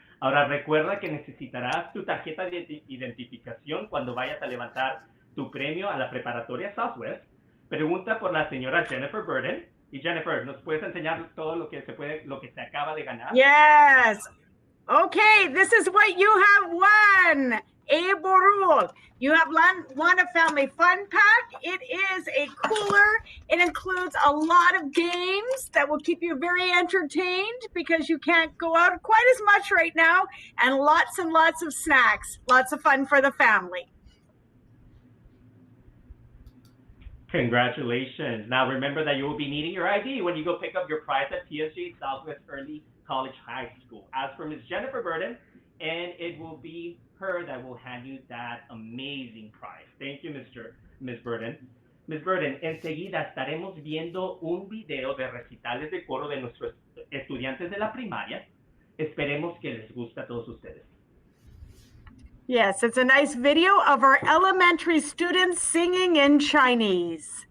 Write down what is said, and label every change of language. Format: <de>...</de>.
<es>Ahora recuerda que necesitarás tu tarjeta de identificación cuando vayas a levantar tu premio a la preparatoria Southwest. Pregunta por la señora Jennifer Burden. Y Jennifer, ¿nos puedes enseñar todo lo que se acaba de ganar?</es> <en>Yes. Okay, this is what you have won. A Borul. You have won a family fun pack. It is a cooler. It includes a lot of games that will keep you very entertained because you can't go out quite as much right now, and lots of snacks. Lots of fun for the family. Congratulations. Now remember that you will be needing your ID when you go pick up your prize at PSJA Southwest Early College High School. As for Ms. Jennifer Burden, and it will be her that will hand you that amazing prize. Thank you, Ms. Burden. Ms.</en> <es>Burden, enseguida estaremos viendo un video de recitales de coro de nuestros estudiantes de la primaria. Esperemos que les guste a todos ustedes.</es> <en>Yes, it's a nice video of our elementary students singing in Chinese.</en>